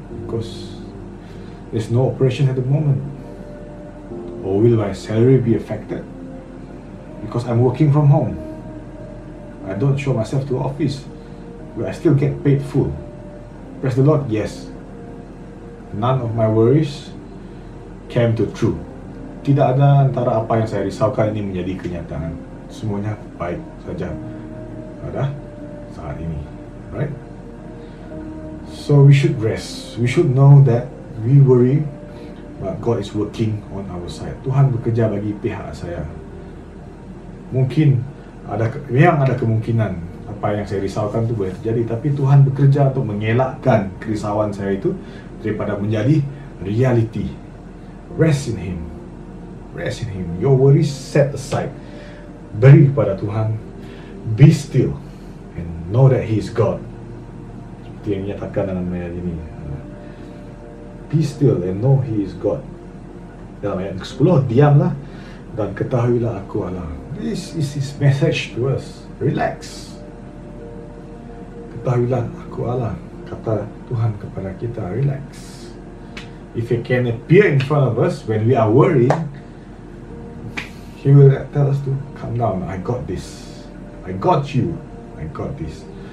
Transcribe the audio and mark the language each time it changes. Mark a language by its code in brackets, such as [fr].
[en] Because there's no operation at the moment. Or will my salary be affected? Because I'm working from home. I don't show myself to office, but I still get paid full. Praise the Lord, yes. None of my worries came to true. [ms] Tidak ada antara apa yang saya risaukan ini menjadi kenyataan. Semuanya baik saja pada saat ini, right? [en] So we should rest. We should know that we worry, but God is working on our side. [ms] Tuhan bekerja bagi pihak saya. Mungkin memang ada kemungkinan apa yang saya risaukan itu boleh terjadi, tapi Tuhan bekerja untuk mengelakkan kerisauan saya itu daripada menjadi reality. [en] Rest in Him. Rest in Him. Your worries set aside. [ms] Beri kepada Tuhan. [en] Be still and know that He is God. [ms] Seperti yang dinyatakan dalam ayat ini. [en] Be still and know He is God. [ms] Dalam ayat ke-10, diamlah dan ketahuilah aku Allah. [en] This is His message to us. Relax. [ms] Ketahuilah aku Allah. Kata Tuhan kepada kita, [en] relax. If He can appear in front of us when we are worried, He will tell us to calm down. I got this. I got you. I got this.